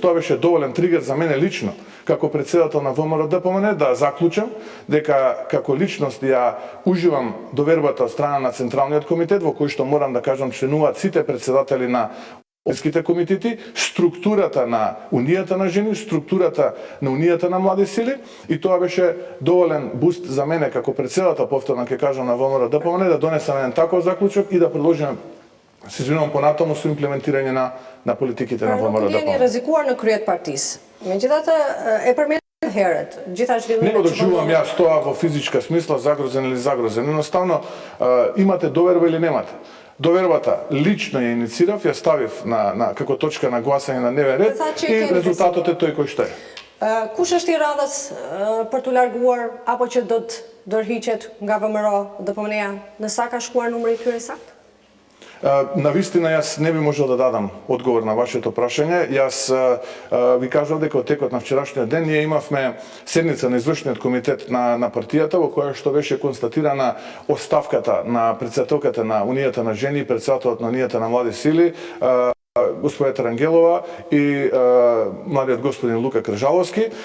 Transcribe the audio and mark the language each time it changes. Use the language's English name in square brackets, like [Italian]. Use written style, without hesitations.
[Macedonian] Тоа беше доволен тригер за мене лично, како председател на ВМРО ДПМН, да заклучам дека како личност ја уживам довербата од страна на Централниот комитет, во кој што морам да кажам членуваат сите председатели на општинските комитети, структурата на Унијата на жени, структурата на Унијата на млади сили, и тоа беше доволен буст за мене како председател, повторно ќе кажам, на ВМРО ДПМН, да донесам еден таков заклучок и да продолжиме, се извинувам понатаму, со имплементирање на политиките на ВМРО ДПМН. [Albanian] Nuk jeni rrezikuar në kryet partisë. Megjithatë e përmendëm herët, gjitha zhvillimet. [Macedonian] Не го доживувам јас тоа во физичка смисла, загрозен или загрозен. Едноставно имате доверба или немате. Довербата лично ја иницирав, ја ставив на како точка на гласање на дневен ред и резултатот е тој кој што е. [Albanian] Kush është i radhës për t'u larguar apo që do të dorëhiqet nga ВМРО ДПМНЕ, në sa ka shkuar numri i tyre sakt? [Macedonian] Навистина јас не би можел да дадам одговор на вашето прашање. Јас ви кажав дека од текот на вчерашниот ден ние имавме седница на извршниот комитет на партијата во која што беше констатирана оставката на претседателката на Унијата на жени и претседателот на Унијата на млади сили, господја Тарангелова и младиот господин Лука Кржаловски.